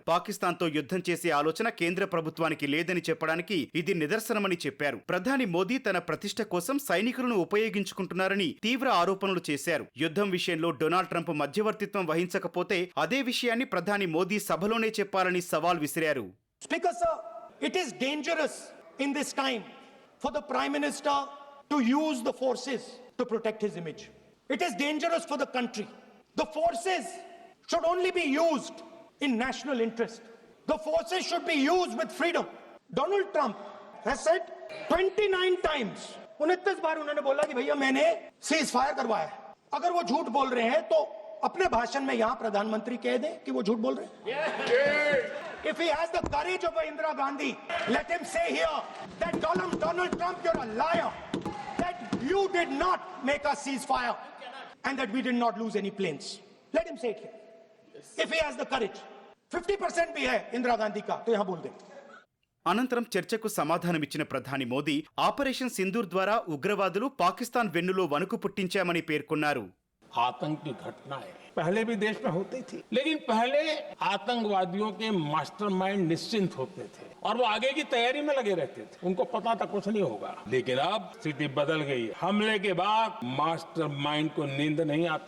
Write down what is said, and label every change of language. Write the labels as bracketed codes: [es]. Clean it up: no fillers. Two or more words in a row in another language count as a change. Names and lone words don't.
[te] పాకిస్తాన్ తో యుద్ధం చేసే ఆలోచన కేంద్ర ప్రభుత్వానికి లేదని చెప్పడానికి ఇది నిదర్శనమని చెప్పారు. ప్రధాని మోదీ తన ప్రతిష్ట కోసం సైనికులను ఉపయోగించుకుంటున్నారని తీవ్ర ఆరోపణలు చేశారు. యుద్ధం విషయంలో డొనాల్డ్ ట్రంప్ మధ్యవర్తిత్వం వహించకపోతే అదే విషయాన్ని ప్రధాని మోదీ సభలోనే చెప్పాలని సవాల్ విసిరారు. [en] Speaker sir, it is dangerous in this time for the Prime Minister to use the forces to protect his image. It is dangerous for the country. The forces should only be used in national interest. The forces should be used with freedom. Donald Trump has said 29 times, [hi] 29 बार उन्होंने बोला कि भैया मैंने सीज फायर करवाया. अगर वो झूठ बोल रहे हैं तो अपने भाषण में यहां प्रधानमंत्री कह दें कि वो झूठ बोल रहे हैं. [en] If he has the courage of Indira Gandhi, let him say here that Donald Trump, you're a liar, that you did not make a ceasefire and that we did not lose any planes. Let him say it here. If he has the courage. [hi] 50% भी है Indira Gandhi का, तो यहाँ बोल दे. [te] అనంతరం చర్చకు సమాధానమిచ్చిన ప్రధాని మోదీ ఆపరేషన్ సింధూర్ ద్వారా ఉగ్రవాదులు పాకిస్తాన్ వెన్నులో వణుకు పుట్టించామని పేర్కొన్నారు. [hi] आतंक की घटनाएं पहले भी देश में होती थी, लेकिन पहले आतंकवादियों के मास्टरमाइंड निश्चिंत होते थे और वो आगे की तैयारी में लगे रहते थे. उनको पता था कुछ नहीं होगा, लेकिन अब स्थिति बदल गई. हमले के बाद मास्टरमाइंड को नींद नहीं आती.